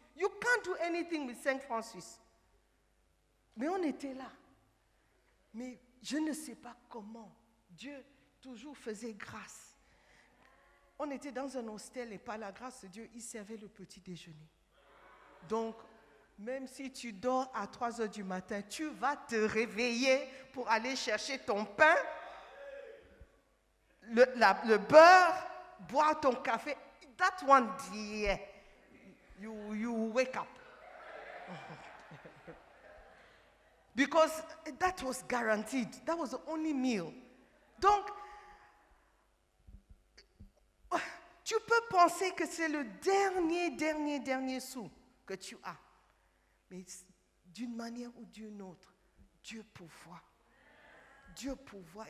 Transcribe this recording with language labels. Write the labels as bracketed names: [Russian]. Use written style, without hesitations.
[English] You can't do anything with 5 [French] francs suisses. Mais on était là. Mais je ne sais pas comment Dieu toujours faisait grâce. On était dans un hostel et par la grâce de Dieu, il servait le petit déjeuner. Donc, même si tu dors à 3 heures du matin, tu vas te réveiller pour aller chercher ton pain, le beurre, boire ton café. [English] That one day, you wake up. Because that was guaranteed. That was the only meal. [French] Donc, tu peux penser que c'est le dernier sou que tu as. Mais d'une manière ou d'une autre, Dieu pourvoit. Dieu pourvoit.